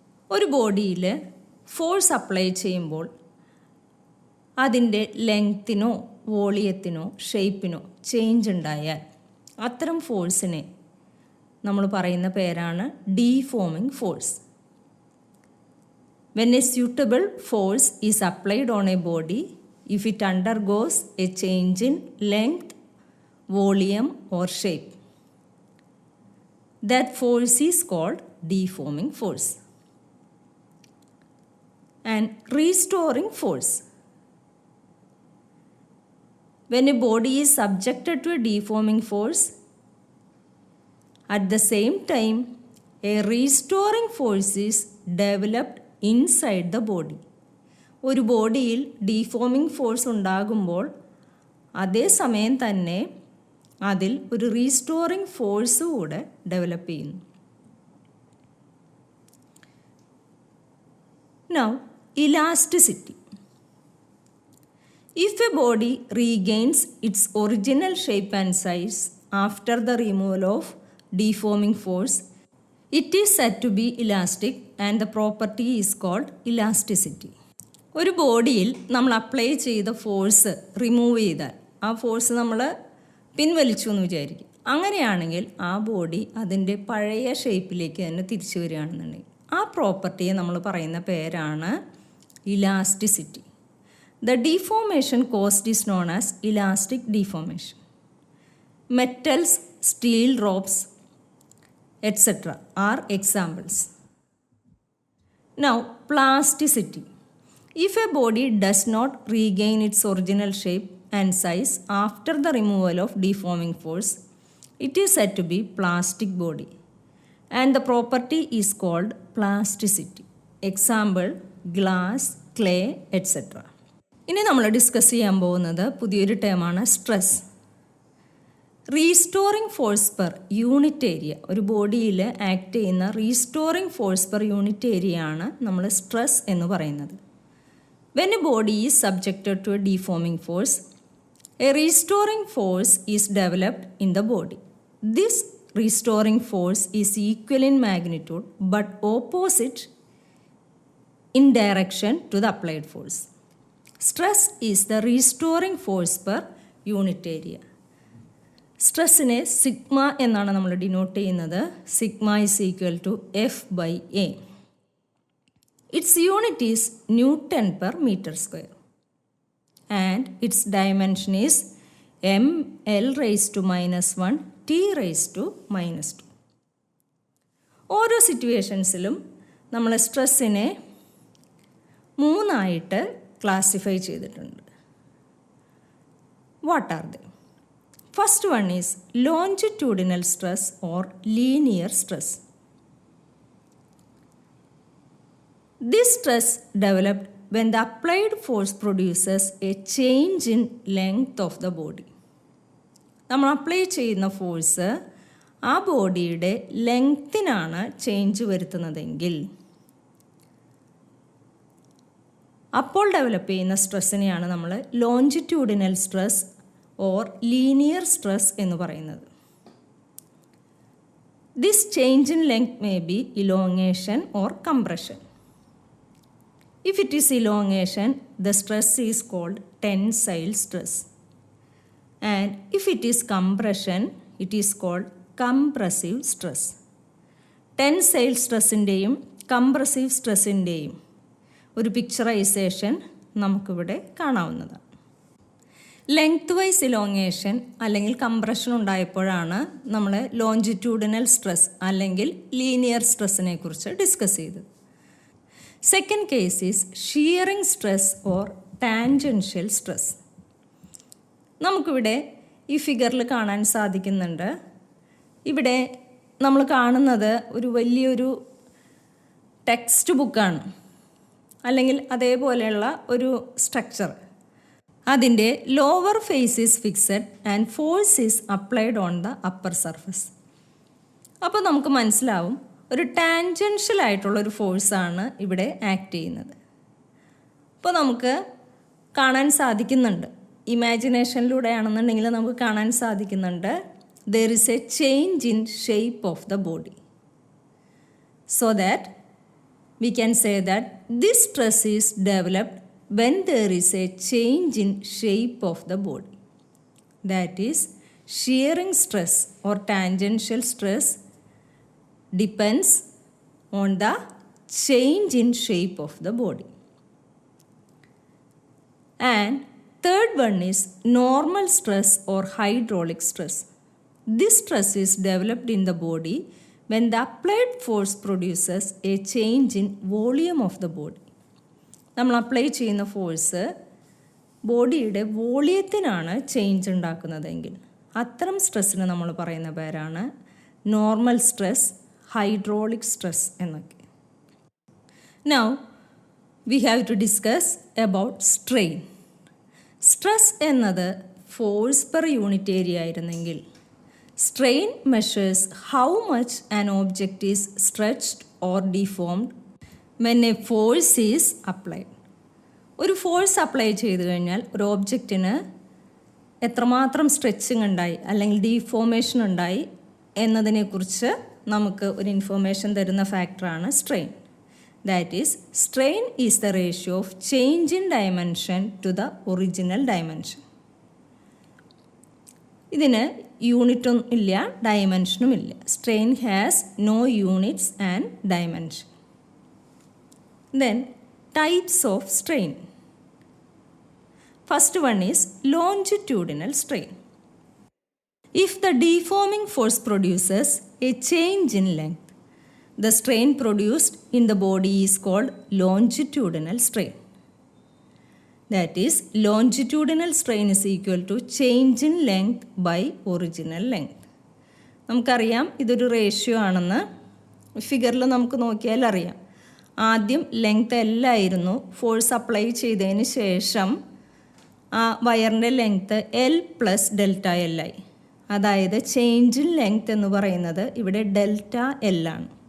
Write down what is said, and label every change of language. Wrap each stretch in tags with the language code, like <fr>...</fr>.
<ml>ഒരു ബോഡിയിൽ force apply ചെയ്യുമ്പോൾ അതിൻ്റെ ലെങ്ത്തിനോ വോളിയത്തിനോ ഷേപ്പിനോ ചേഞ്ച് ഉണ്ടായാൽ അത്തരം ഫോഴ്സിനെ നമ്മൾ പറയുന്ന പേരാണ് deforming force.</ml> <en>When a suitable force is applied on a body, if it undergoes a change in length, volume or shape, that force is called deforming force. And restoring force. When a body is subjected to a deforming force, at the same time, a restoring force is developed inside the body.</en> <ml>ഒരു ബോഡിയിൽ deforming force ഉണ്ടാകുമ്പോൾ അതേസമയം തന്നെ അതിൽ ഒരു restoring force കൂടെ develop ചെയ്യുന്നു.</ml> <en>Now, elasticity. If a body regains its original shape and size after the removal of deforming force, it is said to be elastic and the property is called elasticity.</en> <ml>ഒരു ബോഡിയിൽ നമ്മൾ apply ചെയ്ത force remove ചെയ്താൽ ആ force നമ്മൾ പിൻവലിച്ചു എന്ന് വിചാരിക്കും. അങ്ങനെയാണെങ്കിൽ ആ ബോഡി അതിൻ്റെ പഴയ ഷേപ്പിലേക്ക് തന്നെ തിരിച്ചു വരികയാണെന്നുണ്ടെങ്കിൽ ആ പ്രോപ്പർട്ടിയെ നമ്മൾ പറയുന്ന പേരാണ് elasticity.</ml> <en>The deformation caused is known as elastic deformation. Metals, steel ropes etcetera are examples. Now, plasticity. If a body does not regain its original shape and size after the removal of deforming force, it is said to be plastic body and the property is called plasticity. Example, glass, clay, etc.</en> <ml>ഇനി നമ്മൾ discuss ചെയ്യാൻ പോകുന്നത് പുതിയൊരു ടേമാണ് stress. Restoring force per unit area. ഒരു ബോഡിയിൽ act ചെയ്യുന്ന restoring force per unit area ആണ് നമ്മൾ സ്ട്രെസ് എന്ന് പറയുന്നത്.</ml> <en>When a body is subjected to a deforming force, a restoring force is developed in the body. This restoring force is equal in magnitude but opposite in direction to the applied force. Stress is the restoring force per unit area.</en> <ml>സ്ട്രെസ്സിനെ sigma എന്നാണ് നമ്മൾ denote ചെയ്യുന്നത്.</ml> <en>Sigma is equal to F by A. Its unit is Newton per meter square and its dimension is ml raised to minus 1 t raised to minus 2.</en> <ml>ഓരോ സിറ്റുവേഷൻസിലും നമ്മൾ സ്ട്രെസ്സിനെ മൂന്നായിട്ട് classify ചെയ്തിട്ടുണ്ട്.</ml> <en>What are they? First one is longitudinal stress or linear stress. This stress developed when the applied force produces a change in length of the body.</en> <ml>നമ്മൾ apply ചെയ്യുന്ന force ആ ബോഡിയുടെ ലെങ്ത്തിനാണ് change വരുത്തുന്നതെങ്കിൽ അപ്പോൾ develop ചെയ്യുന്ന സ്ട്രെസ്സിനെയാണ് നമ്മൾ longitudinal stress or linear stress എന്ന് പറയുന്നത്.</ml> <en>This change in length may be elongation or compression. If it is elongation, the stress is called tensile stress. And if it is compression, it is called compressive stress.</en> <ml>Tensile stressൻ്റെയും compressive stressൻ്റെയും ഒരു picturisation നമുക്കിവിടെ കാണാവുന്നതാണ്. Length vice elongation അല്ലെങ്കിൽ compression ഉണ്ടായപ്പോഴാണ് നമ്മൾ longitudinal stress അല്ലെങ്കിൽ linear സ്ട്രെസ്സിനെ കുറിച്ച് discuss ചെയ്തത്.</ml> <en>Second case is shearing stress or tangential stress.</en> <ml>നമുക്കിവിടെ ഈ ഫിഗറിൽ കാണാൻ സാധിക്കുന്നുണ്ട്. ഇവിടെ നമ്മൾ കാണുന്നത് ഒരു വലിയൊരു ടെക്സ്റ്റ് ബുക്കാണ്. അല്ലെങ്കിൽ അതേപോലെയുള്ള ഒരു സ്ട്രക്ചർ. അതിൻ്റെ</ml> <en>Lower face is fixed and force is applied on the upper surface.</en> <ml>അപ്പോൾ നമുക്ക് മനസ്സിലാവും ഒരു ടാൻജൻഷ്യൽ ആയിട്ടുള്ളൊരു ഫോഴ്സാണ് ഇവിടെ ആക്ട് ചെയ്യുന്നത്. അപ്പോൾ നമുക്ക് കാണാൻ സാധിക്കുന്നുണ്ട്, ഇമാജിനേഷനിലൂടെ ആണെന്നുണ്ടെങ്കിൽ നമുക്ക് കാണാൻ സാധിക്കുന്നുണ്ട്,</ml> <en>there is a change in shape of the body. So that we can say that this stress is developed when there is a change in shape of the body. That is, shearing stress or tangential stress depends on the change in shape of the body. And third one is normal stress or hydraulic stress. This stress is developed in the body when the applied force produces a change in volume of the body.</en> <ml>നമ്മൾ apply ചെയ്യുന്ന force ബോഡിയുടെ വോളിയത്തിനാണ് change ഉണ്ടാക്കുന്നതെങ്കിൽ അത്തരം സ്ട്രെസ്സിന് നമ്മൾ പറയുന്ന പേരാണ് normal stress, hydraulic stress എന്നൊക്കെ.</ml> <en>Now we have to discuss about strain.</en> <ml>Stress എന്നത് force per unit area ആയിരുന്നെങ്കിൽ</ml> <en>strain measures how much an object is stretched or deformed when a force is applied.</en> <ml>ഒരു force apply ചെയ്ത് കഴിഞ്ഞാൽ ഒരു ഓബ്ജക്റ്റിന് എത്രമാത്രം stretching ഉണ്ടായി അല്ലെങ്കിൽ ഡീഫോർമേഷൻ ഉണ്ടായി എന്നതിനെക്കുറിച്ച് നമുക്ക് ഒരു ഇൻഫോർമേഷൻ തരുന്ന ഫാക്ടറാണ് strain.</ml> <en>That is strain is the ratio of change in dimension to the original dimension.</en> <ml>ഇതിന് യൂണിറ്റും ഇല്ല, ഡയമെൻഷനും ഇല്ല.</ml> <en>Strain has no units and dimension. Then types of strain. First one is longitudinal strain. If the deforming force produces a change in length, the strain produced in the body is called longitudinal strain. That is, longitudinal strain is equal to change in length by original length.</en> <ml>നമുക്കറിയാം ഇതൊരു ratio ആണെന്ന് ഫിഗറിൽ നമുക്ക് നോക്കിയാൽ അറിയാം. ആദ്യം length എല്ലായിരുന്നു, force apply ചെയ്തതിന് ശേഷം ആ വയറിൻ്റെ length L plus delta L ആയി. അതായത് ചേഞ്ച് ഇൻ ലെങ്ത് എന്ന് പറയുന്നത് ഇവിടെ ഡെൽറ്റ എൽ ആണ്.</ml>